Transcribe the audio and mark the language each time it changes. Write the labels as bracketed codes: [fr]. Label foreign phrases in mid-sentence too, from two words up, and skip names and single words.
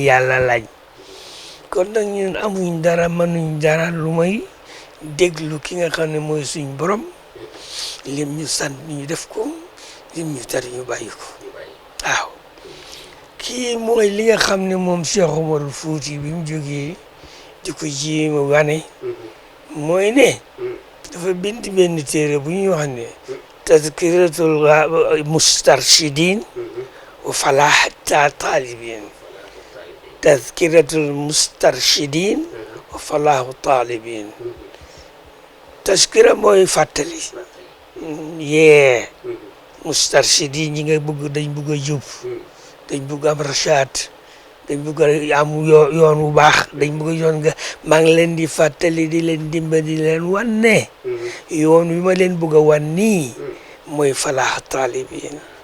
[wo] yàlla lañ kon nag ñun amuñ dara mënuñ dara lu may déglu ki nga xam ne mooy suñ borom lim ñu sant ñu def ko lim ñu tar ñu bàyyi ko waaw kii mooy li nga xam ne moom Cheikh Omar Fouti bi mu jógee di ko jéema wane mooy ne dafa bind benn téere bu ñuy wax ne tazkiratul mustarshidin wa falah talibin tazkiratul mustarshidin wa falahu talibin tazkira mooy fàttali yee mustarshidin ñi nga bëgg dañ bëgg a jub dañ bëgg am rachad dañ bëgg am yoon wu baax dañ bëgg yoon nga maa ngi leen di fàttali di leen dimbali di leen wan ne yoon wi ma leen bëgg a wan nii mooy falaax taalibin